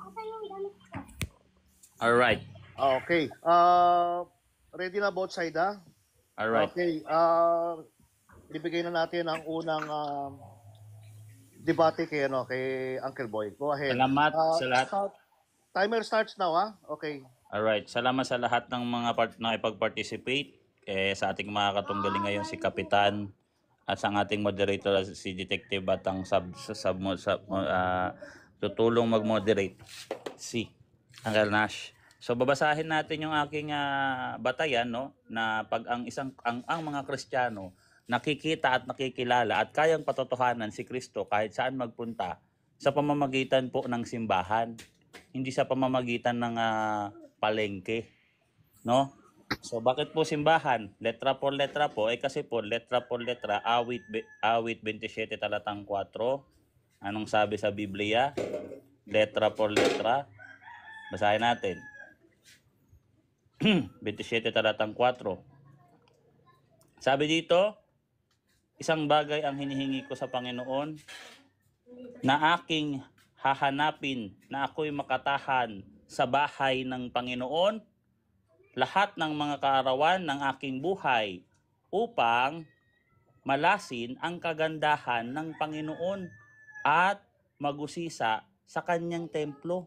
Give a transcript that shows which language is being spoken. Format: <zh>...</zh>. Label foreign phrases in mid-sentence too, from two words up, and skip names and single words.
<en>Alright.</en> <tl>Okay. Ready na</tl> <en>both side,</en> <tl>ha?</tl> <en>Alright.</en> <tl>Okay. Ibigay na natin ang unang debate kay Uncle Boy.</tl> <en>Go ahead.</en> <tl>Salamat sa lahat.</tl> <en>Timer starts now,</en> <tl>ha? Okay.</tl> <en>Alright.</en> <tl>Salamat sa lahat ng mga na ipag-participate. Sa ating mga katunggali ngayon si Kapitan at sa ating moderator si Detective at ang tutulong mag-moderate si Uncle Nash. So babasahin natin yung aking batayan, no, na pag ang mga Kristiyano nakikita at nakikilala at kayang patotohanan si Kristo kahit saan magpunta sa pamamagitan po ng simbahan, hindi sa pamamagitan ng palengke, no? So bakit po simbahan?</tl> <es>Letra por letra</es> <tl>po kasi po</tl> <es>letra por letra</es> <tl>awit 27 talatang 4. Anong sabi sa Biblia?</tl> <es>Letra por letra.</es> <tl>Basahin natin. 27 talatang 4. Sabi dito, isang bagay ang hinihingi ko sa Panginoon na aking hahanapin, na ako'y makatahan sa bahay ng Panginoon lahat ng mga kaarawan ng aking buhay upang malasin ang kagandahan ng Panginoon at magusisa sa kanyang templo.</tl>